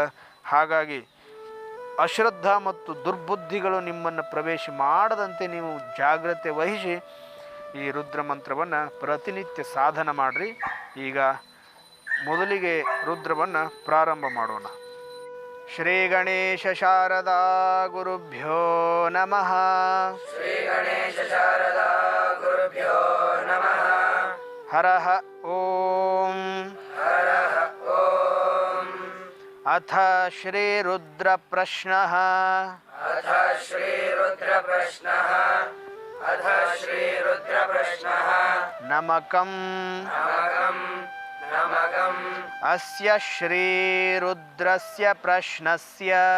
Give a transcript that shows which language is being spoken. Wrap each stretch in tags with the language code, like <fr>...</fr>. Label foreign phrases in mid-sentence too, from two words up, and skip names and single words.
<kn>ಹಾಗಾಗಿ ಅಶ್ರದ್ಧಾ ಮತ್ತು ದುರ್ಬುದ್ಧಿಗಳು ನಿಮ್ಮನ್ನು ಪ್ರವೇಶ ಮಾಡದಂತೆ ನೀವು ಜಾಗ್ರತೆ ವಹಿಸಿ ಈ ರುದ್ರ ಮಂತ್ರವನ್ನು ಪ್ರತಿನಿತ್ಯ ಸಾಧನ ಮಾಡಿರಿ. ಈಗ ಮೊದಲಿಗೆ ರುದ್ರವನ್ನು ಪ್ರಾರಂಭ ಮಾಡೋಣ.</kn> <sa>ಶ್ರೀ ಗಣೇಶ ಶಾರದಾ ಗುರುಭ್ಯೋ ನಮಃ. ಶ್ರೀ ಗಣೇಶ ಶಾರದಾ ಗುರುಭ್ಯೋ ನಮಃ. हरः ॐ अथ श्रीरुद्रप्रश्नः नमकम् अस्य श्रीरुद्रस्य प्रश्नस्य</sa>